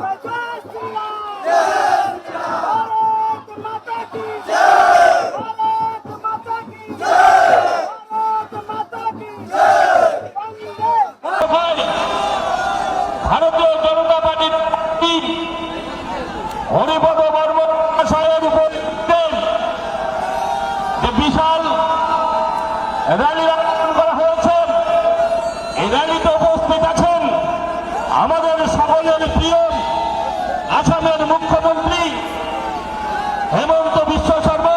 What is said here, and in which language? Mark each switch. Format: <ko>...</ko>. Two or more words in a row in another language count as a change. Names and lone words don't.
<hi>जय श्री राम जय श्री राम भारत माता की जय भारत माता की जय भारत माता की जय वंदे</hi> <bn>ভারতীয় জনতা পার্টির হরিপদ বর্মন মহাশয়ের উপর যে বিশাল র্যালির আয়োজন করা হয়েছে, এই র্যালিতে উপস্থিত আছেন আমাদের সকলের প্রিয় আসামের মুখ্যমন্ত্রী হেমন্ত বিশ্ব শর্মা।</bn>